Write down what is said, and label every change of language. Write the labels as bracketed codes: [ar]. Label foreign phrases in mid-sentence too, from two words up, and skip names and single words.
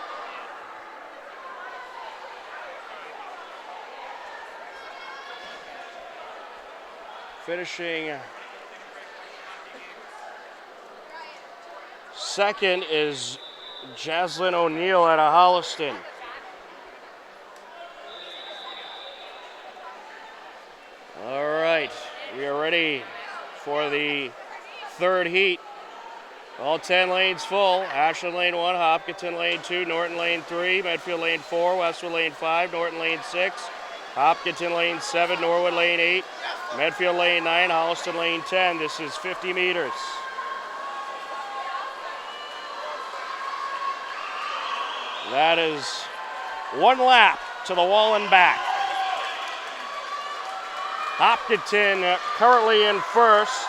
[en] Finishing second is Jaslyn O'Neill out of Holliston. All right, we are ready for the third heat. All 10 lanes full. Ashland lane 1, Hopkinton lane 2, Norton lane 3, Medfield lane 4, Westwood lane 5, Norton lane 6, Hopkinton lane 7, Norwood lane 8, Medfield lane 9, Holliston lane 10. This is 50 meters. That is one lap to the wall and back. Hopkinton currently in first.